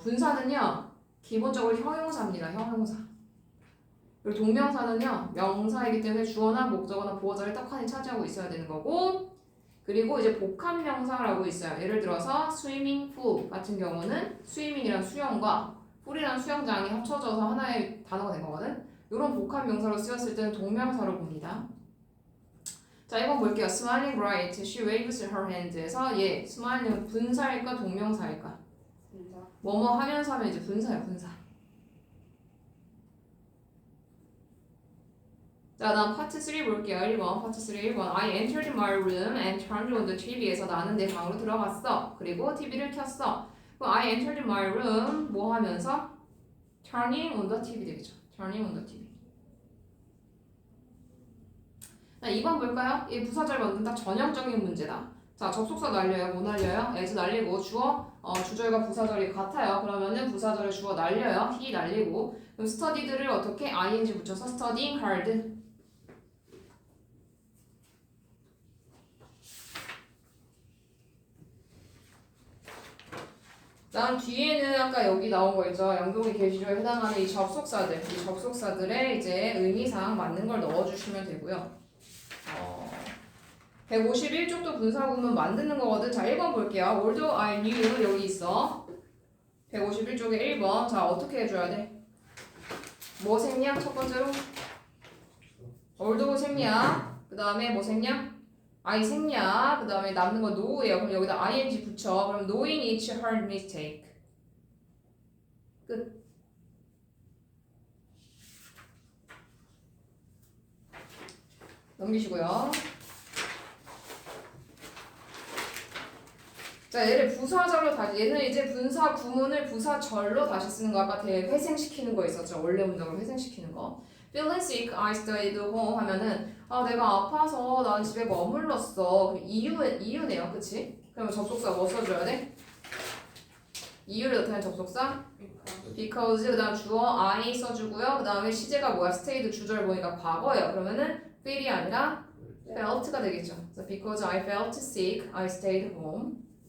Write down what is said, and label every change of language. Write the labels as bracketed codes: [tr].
[ko] 분사는요 기본적으로 형용사입니다. 형용사. 그리고 동명사는요 명사이기 때문에 주어나 목적어나 보어자를 떡하니 차지하고 있어야 되는 거고 그리고 이제 복합명사라고 있어요. 예를 들어서 swimming pool 같은 경우는 swimming이란 수영과 pool이란 수영장이 합쳐져서 하나의 단어가 된 거거든. 이런 복합명사로 쓰였을 때는 동명사로 봅니다. 자, 이번 볼게요. [en] Smiling bright, she waves her hand에서 [ko] 얘 smiling은 분사일까 동명사일까? 분사. 뭐뭐 하면서 하면 이제 분사야 분사. 자, 다음 파트 3 볼게요. [en] 1번 파트 3 1번 I entered my room and turned on the TV에서 [ko] 나는 내 방으로 들어갔어. 그리고 TV를 켰어. [en] 그럼 I entered my room 뭐 하면서? Turning on the TV 되겠죠. Turning on the TV. [ko] 자, 2번 볼까요? 이 부사절 만든 딱 전형적인 문제다. 자, 접속사 날려요. 뭐 날려요? as 날리고 주어, 주절과 부사절이 같아요. 그러면은 부사절에 주어 날려요. he 날리고 그럼 studied를 어떻게? [en] ing 붙여서 studying hard. [ko] 다음 뒤에는 아까 여기 나온 거 있죠. 양동이 계시조에 해당하는 이 접속사들. 이 접속사들의 이제 의미상 맞는 걸 넣어주시면 되고요. 151쪽도 분사구문 만드는 거거든. 자, 1번 볼게요. [en] Although I knew 여기 있어. [ko] 151쪽에 1번. 자, 어떻게 해줘야 돼? 뭐 생략? 첫 번째로 although 생략. 그 다음에 뭐 생략? I 생략. 그 다음에 남는 건 know예요. 그럼 여기다 ing 붙여. [en] 그럼 knowing it's her mistake. [ko] 끝. 넘기시고요. 자, 얘를 부사절로 다시 얘는 이제 분사 구문을 부사절로 다시 쓰는 거 아까 회생시키는 거 있었죠. 원래 문장으로 회생시키는 거. [en] Feeling sick, I stayed home [ko] 하면은 내가 아파서 난 집에 머물렀어. 그럼 이유네요, 그치? 그러면 접속사 뭐 써줘야 돼? 이유를 나타낸 접속사 because 그다음 주어 I 써주고요. 그다음에 시제가 뭐야? stayed 주절 보니까 과거예요. 그러면은 feel이 아니라 felt가 되겠죠. [en] 그래서 because I felt sick, I stayed home.